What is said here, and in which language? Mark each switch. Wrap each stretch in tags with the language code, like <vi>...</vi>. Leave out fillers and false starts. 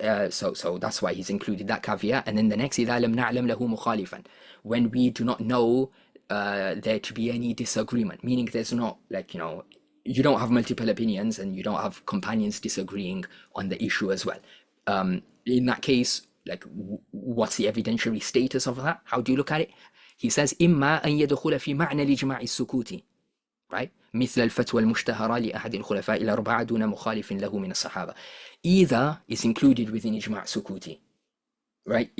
<en>So that's why he's included that caveat. And then the next,</en> <ar>إذا لم نعلم له مخالفا,</ar> <en>when we do not know there to be any disagreement, meaning there's not you don't have multiple opinions and you don't have companions disagreeing on the issue as well. In that case, what's the evidentiary status of that? How do you look at it? He says</en> <ar>إما أن يدخل في معنى الإجماع السكوتي, right? مثل الفتوى المشتهرة لأحد الخلفاء الأربعة دون مخالف له من الصحابة.</ar> <en>Either it's included within إجماع سكوتي, right?</en>